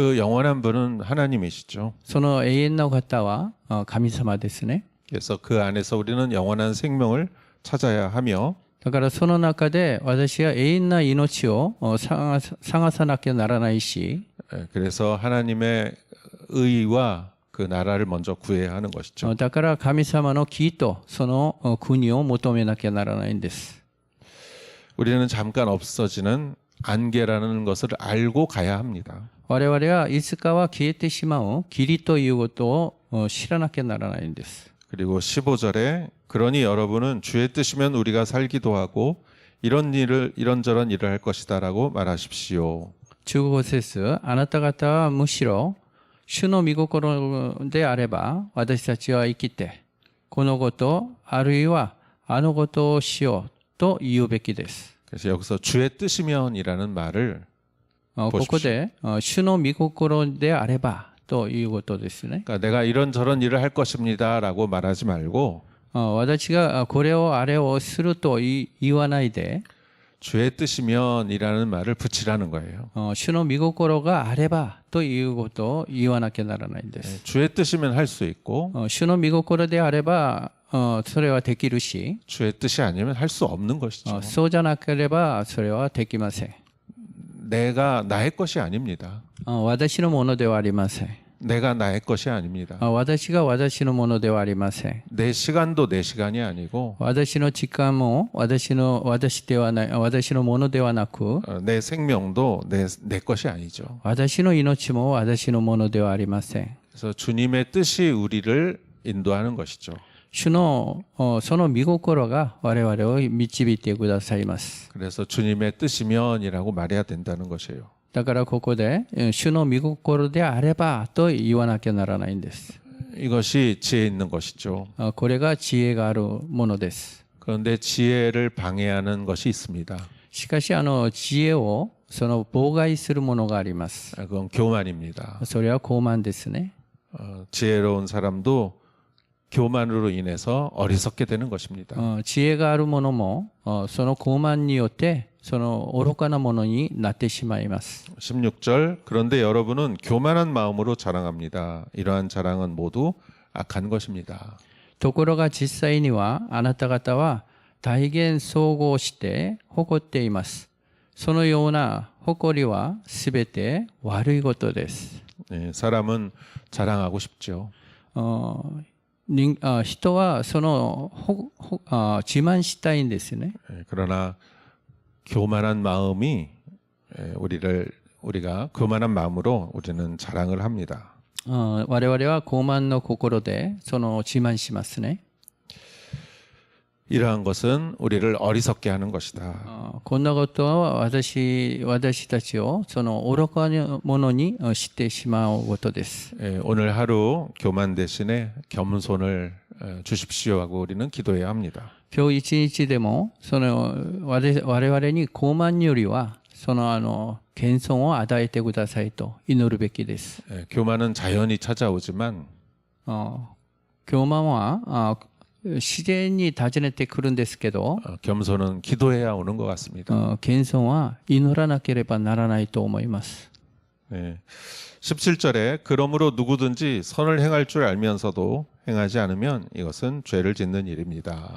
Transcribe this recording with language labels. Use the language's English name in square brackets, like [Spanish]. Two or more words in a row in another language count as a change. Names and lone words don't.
[Korean] 그 영원한 분은 하나님이시죠. [Japanese] その永遠な方は神様ですね。 [Korean] 그래서 그 안에서 우리는 영원한 생명을 찾아야 하며 [Japanese] だからその中で私は永遠な命を探さなきゃならないし [Korean] 그래서 하나님의 의와 그 나라를 먼저 구해야 하는 것이죠. [Japanese] だから神様の義とその国を求めなきゃならないんです。 [Korean] 우리는 잠깐 없어지는 안개라는 것을 알고 가야 합니다. [Japanese] 我々はいつかは消えてしまう霧ということを知らなきゃならないんです。 [Korean] 그리고 15절에 그러니 여러분은 주의 뜻이면 우리가 살기도 하고 이런저런 일을 할 것이다라고 말하십시오. [Japanese] 15 節あなた方はむしろ主の御心であれば私たちは生きてこのことあるいはあのことをしようと言うべきです。 [Korean] 그래서 여기서 주의 뜻이면이라는 말을 [Japanese] ここで主の御心であればということですね。 [Korean] 그러니까 내가 이런저런 일을 할 것입니다라고 말하지 말고 [Japanese] 私がこれをあれをすると言わないで [Korean] 주의 뜻이면이라는 말을 붙이라는 거예요. [Japanese] 主の御心があればということを言わなきゃならないんです。 [Korean] 주의 뜻이면 할 수 있고 [Japanese] 主の御心であればそれはできるし [Korean] 주의 뜻이 아니면 할 수 없는 것이죠. [Japanese] そうじゃなければそれはできません。 [Korean] 내가 나의 것이 아닙니다. [Japanese] 私のものではありません。 [Korean] 내가 나의 것이 아닙니다. [Japanese] 私が私のものではありません。 [Korean] 내 시간도 내 시간이 아니고 [Japanese] 私の時間も私のものではなく、 [Korean] 내 생명도 내 것이 아니죠. [Japanese] 私の命も私のものではありません。 [Korean] 그래서 주님의 뜻이 우리를 인도하는 것이죠. [Japanese] 主のその御心が我々を導いてくださいます。 [Korean] 그래서 주님의 뜻이면이라고 말해야 된다는 것이에요. [Japanese] だからここで主の御心であればと言わなきゃならないんです。 [Korean] 이것이 지혜 있는 것이죠. [Japanese] これが知恵があるものです。 [Korean] 그런데 지혜를 방해하는 것이 있습니다. [Japanese] しかし知恵を妨害するものがあります。 [Korean] 그건 교만입니다. [Japanese] それは傲慢ですね。 [Korean] 지혜로운 사람도 교만으로 인해서 어리석게 되는 것입니다. [Japanese] 知恵があるものもその傲慢によってその愚かなものになってしまいます。 [Korean] 16절 그런데 여러분은 교만한 마음으로 자랑합니다. 이러한 자랑은 모두 악한 것입니다. [Japanese] ところが実際にはあなた方は大変総合して誇っています。そのような誇りはすべて悪いことです。 [Korean] 네, 사람은 자랑하고 싶죠. [Japanese] 人はその自慢したいんですね。 [Korean] 그러나 교만한 마음이 우리가 교만한 마음으로 우리는 자랑을 합니다. [Japanese] 我々は傲慢の心でその自慢しますね。 [Korean] 이러한 것은 우리를 어리석게 하는 것이다. [Japanese] こんなことは私たちをその愚かなものにしてしまうことです。 [Korean] 오늘 하루 교만 대신에 겸손을 주십시오 하고 우리는 기도해야 합니다. [Japanese] 今日一日でもその我々に傲慢よりはその謙遜を与えてくださいと祈るべきです。 [Korean] 교만은 자연히 찾아오지만 [Japanese] 傲慢は自然に訪ねてくるんですけど、 [Korean] 겸손은 기도해야 오는 것 같습니다. [Japanese] 謙遜は祈らなければならないと思います。 [Korean] 네. 17절에 그러므로 누구든지 선을 행할 줄 알면서도 행하지 않으면 이것은 죄를 짓는 일입니다.